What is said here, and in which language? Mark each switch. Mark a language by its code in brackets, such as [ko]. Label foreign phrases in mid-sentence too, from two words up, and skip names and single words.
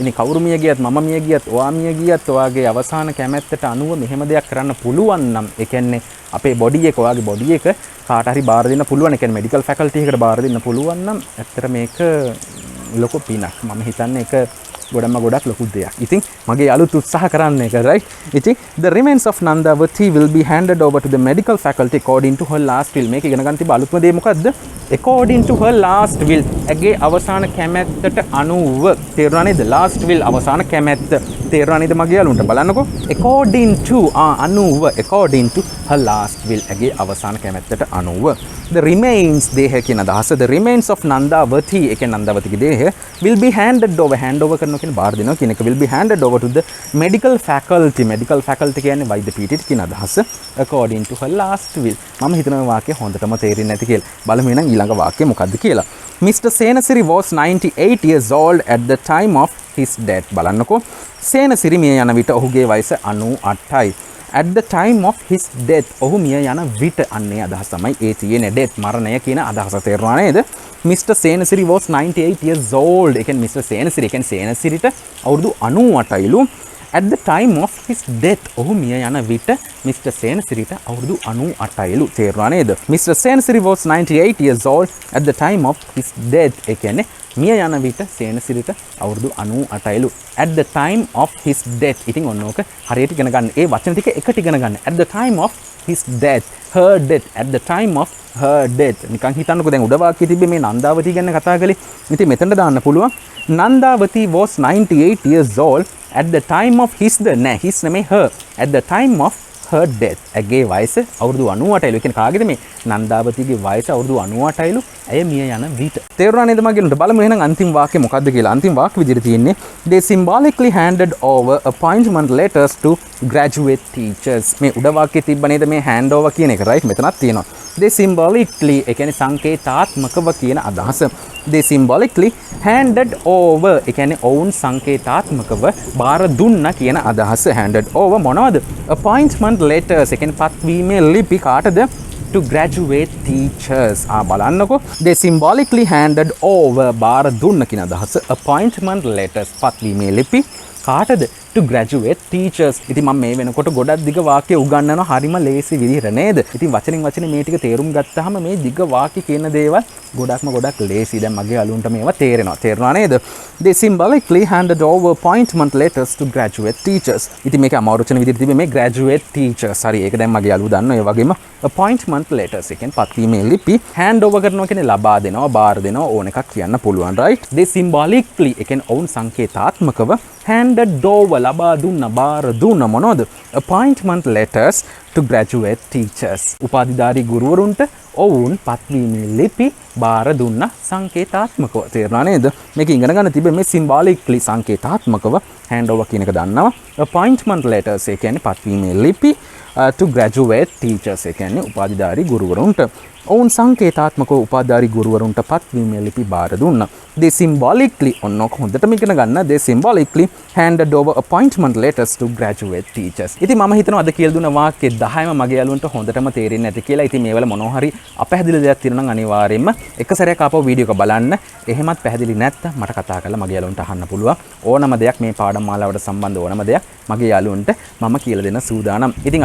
[si] ඉතින් කවුරු මිය ගියත් මම මිය ගියත් ඔයා මිය ගියත් ඔයාගේ අවසාන කැමැත්තට අනුව මෙහෙම දෙයක් කරන්න පුළුවන් නම් ඒ කියන්නේ අපේ බොඩි එක ඔයාගේ බොඩි එක කාට හරි බාර දෙන්න පුළුවන්. ඒ කියන්නේ [en] medical faculty [si] එකකට බාර දෙන්න පුළුවන් නම් ඇත්තට මේක ලොකු පිනක්. මම හිතන්නේ ඒක ගොඩක් ලොකු දෙයක්. ඉතින් මගේ යාළුවෝ උත්සාහ කරන්න ඒක right. [en] ඉතින් the remains of Nandavati will be handed over to the medical faculty according to her last will. [si] මේක ඉගෙන ගන්න තිබ්බ අලුත්ම දේ මොකද්ද? [en] according to her last will. [si] ඇගේ අවසාන කැමැත්තට අනුව තේරුණා නේද? [en] last will [si] අවසාන කැමැත්ත. තේරුණා නේද මගේ යාළුවන්ට බලන්නකෝ. [en] according to අනුව according to her last will. [si] ඇගේ අවසාන කැමැත්තට අනුව. [en] the remains [si] දේහය කියන අදහස [en] the remains of Nandavati [si] ඒ කියන්නේ නන්දාවතිගේ දේහය [en] will be handed over [si] කරනවා කියන බාර දෙනවා කියන එක [en] will be handed over to the medical faculty [si] කියන්නේ වෛද්‍ය පීඨයට කියන අදහස [en] according to her last will. [si] මම හිතනවා වාක්‍යය හොඳටම තේරෙන්නේ නැති කියලා. බලමු එහෙනම් ඊළඟ වාක්‍යය මොකද්ද කියලා. [en] Mr. Senasiri was 98 years old at the time of his death. [si] බලන්නකෝ. සේනසිරි මිය යන විට ඔහුගේ වයස 98යි. [en] at the time of his death [si] ඔහු මිය යන විට අන්නේ අදහස තමයි ඒ තියෙන්නේ death මරණය කියන අදහස තේරුණා නේද Mr. [en] Senasiri was 98 years old [si] ඒ කියන්නේ Mr. Senasiri ඒ කියන්නේ සේනසිරිට අවුරුදු 98යිලු [en] at the time of his death [si] ඔහු මිය යන විට Mr. Senasiriට අවුරුදු 98යිලු තේරුණා නේද Mr. [en] Senasiri was 98 years old at the time of his death [si] ඒ කියන්නේ මිය යන විට සේනසිරිට අවුරුදු 98යිලු [en] at the time of his death [si] ඉතින් ඔන්න ඕක හරියට ඉගෙන ගන්න ඒ වචන ටික එකට ඉගෙන ගන්න [en] at the time of his death her death at the time of her death [si] නිකන් හිතන්නකෝ දැන් උඩ වාක්‍යයේ තිබ්බේ මේ නන්දාවති ගැන කතා කරේ ඉතින් මෙතනට දාන්න පුළුවන් [en] Nandavati was 98 years old at the time of his [si] නෑ his නෙමෙයි [en] her at the time of her death [si] ඇගේ වයස අවුරුදු 98යිලු කියන්නේ කාගේද මේ නන්දාවතිගේ වයස අවුරුදු 98යිලු ඇය මිය යන විට තේරුණා නේද මගෙනුට බලමු එහෙනම් අන්තිම වාක්‍යය මොකක්ද කියලා අන්තිම වාක්‍ය විදිහට තියෙන්නේ [en] they symbolically handed over appointment letters to graduate teachers [si] මේ උඩ වාක්‍යයේ තිබ්බ නේද මේ [en] hand over [si] කියන එක right මෙතනත් තියෙනවා [en] they symbolically [si] ඒ කියන්නේ සංකේතාත්මකව කියන අදහස [en] they symbolically handed over [si] ඒ කියන්නේ ඔවුන් සංකේතාත්මකව බාර දුන්නා කියන අදහස [en] handed over [si] මොනවද [en] appointment letters [si] ඒ කියන්නේ පත්වීමේ ලිපි කාටද [en] to graduate teachers [si] බලන්නකෝ [en] they symbolically handed over [si] බාර දුන්න කියන අදහස [en] appointment letters [si] පත්වීමේ ලිපි කාටද [en] to graduate teachers [si] ඉතින් මම මේ වෙනකොට ගොඩක් දිග වාක්‍ය උගන්වනවා හරිම ලේසි විදිහට නේද ඉතින් වචනෙන් වචනේ මේ ටික තේරුම් ගත්තාම මේ දිග වාක්‍ය කියන දේවල් ගොඩක් ලේසි දැන් මගේ අලුන්ට මේවා තේරෙනවා නේද [en] they symbolically handed over appointment letters to graduate teachers [si] ඉතින් මේක අමාරුචන විදිහට තිබෙන්නේ මේ [en] graduate teachers [si] හරි ඒක දැන් මගේ අලුව දන්නවා ඒ වගේම [en] appointment letters [si] එකෙන් පත්වීමේ ලිපි [en] hand over [si] කරනවා කියන්නේ ලබා දෙනවා බාර දෙනවා ඕන එකක් කියන්න පුළුවන් right [en] they symbolically [si] එකෙන් ඔවුන් සංකේතාත්මකව [en] handed over [si] ලබා දුන්න බාර දුන්න මොනවද [en] appointment letters to graduate teachers [si] උපාධිධාරී ගුරුවරුන්ට ඔවුන් පත්වීමේ ලිපි බාර දුන්න සංකේතාත්මකව තේරුණා නේද මේක ඉගෙන ගන්න තිබෙන්නේ මේ symbolically සංකේතාත්මකව hand over කියන එක දන්නවා [en] appointment letters [si] ඒ කියන්නේ පත්වීමේ ලිපි [en] to graduate teachers [si] ඒ කියන්නේ උපාධිධාරී ගුරුවරුන්ට ඔවුන් සංකේතාත්මකව උපාධිධාරී ගුරුවරුන්ට පත්වීමේ ලිපි බාර දුන්නා [en] they symbolically [si] ඔන්නක හොඳටම ඉගෙන ගන්න [en] they symbolically handed over appointment letters to graduate teachers [si] ඉතින් මම හිතනවා අද කියලා දුන්න වාක්‍ය 10ම මගේ යාළුවන්ට හොඳටම තේරෙන්නේ නැති කියලා ඉතින් මේවල මොනවා හරි අපැහැදිලි දෙයක් තියෙනවා නම් අනිවාර්යයෙන්ම එක සැරයක් ආපහු වීඩියෝ එක බලන්න එහෙමත් පැහැදිලි නැත්නම් මට කතා කරලා මගේ යාළුවන්ට අහන්න පුළුවන් ඕනම දෙයක් මේ පාඩම් මාලාවට සම්බන්ධ ඕනම දෙයක් මගේ යාළුවන්ට මම කියලා දෙන්න සූදානම් ඉතින්